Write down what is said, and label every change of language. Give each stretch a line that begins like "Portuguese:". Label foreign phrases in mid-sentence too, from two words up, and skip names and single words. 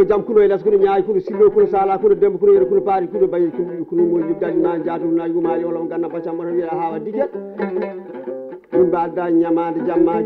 Fula: jam kuno elas kuno nyaay kuno sillo kuno sala kuno dembo kuno yero kuno paari kuno bayi kuno mo yibdani na jaatu na yuma yolo ganna bacam mo wiya hawa diget ɗum mbalda ñamade jammaji